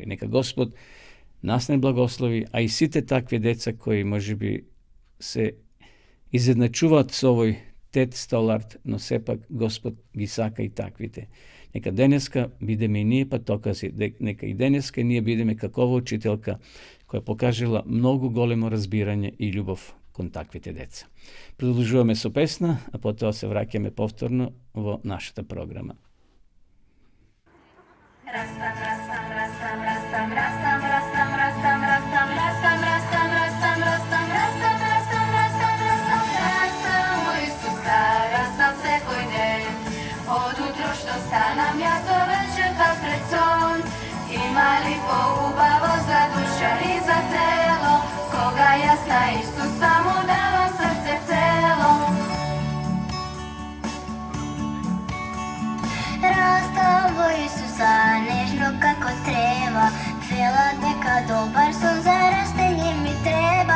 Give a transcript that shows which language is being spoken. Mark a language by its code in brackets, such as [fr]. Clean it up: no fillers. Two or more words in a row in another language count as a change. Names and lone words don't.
[mk] Нека Господ нас не благослови, а и сите такви деца кои можеби се изедначуваат со овој Тед Столарт, но сепак Господ ги сака и таквите. Нека денеска бидеме и ние патокази, нека и денеска ние бидеме какова учителка која покажала многу големо разбирање и љубов кон таквите деца. Продолжуваме со песна, а потоа се враќаме повторно во нашата програма. Растам, растам, растам, растам, растам, растам, растам, растам, растам, растам, растам, растам, растам, растам, растам, растам, растам, о Исуса, растам секој ден. Од утро што станам јас до вечерта пред сон, има ли поубаво за душа и за тело, кога јас на Исуса му давам срце цело. Растам во Исуса, нежно како трева, велат дека добар сон за растење ми треба.